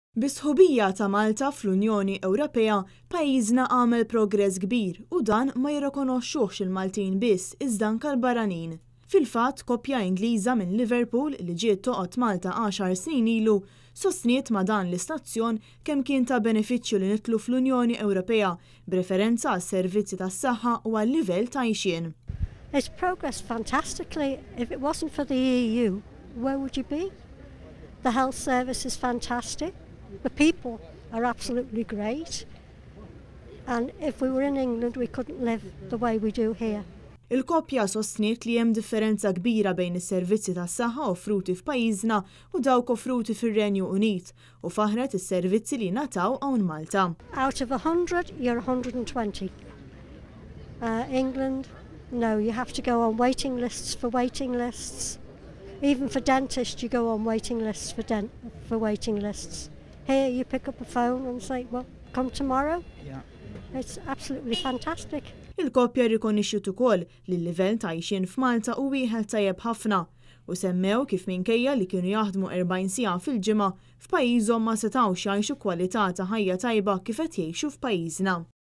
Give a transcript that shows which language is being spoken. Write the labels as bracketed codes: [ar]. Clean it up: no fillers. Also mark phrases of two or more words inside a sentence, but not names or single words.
[mt] Bis-sħubija ta' Malta fl-Unjoni Ewropea pajjiżna għamel progress kbir u dan ma jirrikonoxxuhx il-Maltin biss iżda anke l-barranin. Fil-fatt koppja Ingliża minn Liverpool li ġiet toqgħod Malta 10 snin ilu sostniet ma' dan l-istazzjon kemm kien ta' benefiċċju li nidħlu fl-Unjoni Ewropea b'referenza għas-servizzi tas-saħħa u għal-livell ta' għixien. [en] It's progressed fantastically. If it wasn't for the EU, where would you be? The health service is fantastic. The people are absolutely great. And if we were in England, we couldn't live the way we do here. [mt] Il-koppja sostniet li hemm differenza kbira bejn is-servizzi tas-saħħa offruti f'pajjiżna u dawk offruti fir-Renju Unit u faħret is-servizzi li ngħataw hawn Malta. [en] Out of 100, you're 120. England, no, you have to go on waiting lists for waiting lists. Even for dentists, you go on waiting lists for waiting lists. Here, you pick up a phone and say, well, come tomorrow. Yeah. It's absolutely fantastic. [mt] Il-koppja rikonoxxiet ukoll li l-livell ta' għixien f'Malta u wieħed tajjeb ħafna u semmew kif minkejja li kienu jaħdmu 40 siegħa fil-ġimgħa f'pajjiżhom ma setgħux jgħixu kwalità ta' ħajja tajba kif qed jgħixu f'pajjiżna.